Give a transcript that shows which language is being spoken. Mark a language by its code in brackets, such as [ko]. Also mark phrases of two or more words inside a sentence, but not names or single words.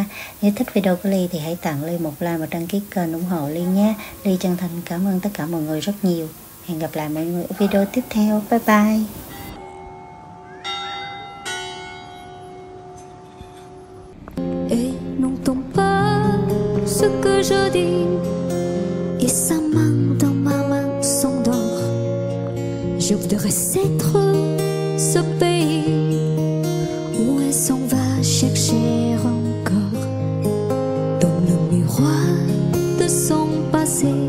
[vi] Nếu thích video của Ly thì hãy tặng Ly một like và đăng ký kênh ủng hộ Ly nhé. Ly chân thành cảm ơn tất cả mọi người rất nhiều. Hẹn gặp lại mọi người ở video tiếp theo. [en] Bye bye. [fr] Et n'entends pas ce que je dis, et sa main dans ma main s'endort. Je voudrais être ce pays où elle s'en va chercher encore dans le miroir de son passé.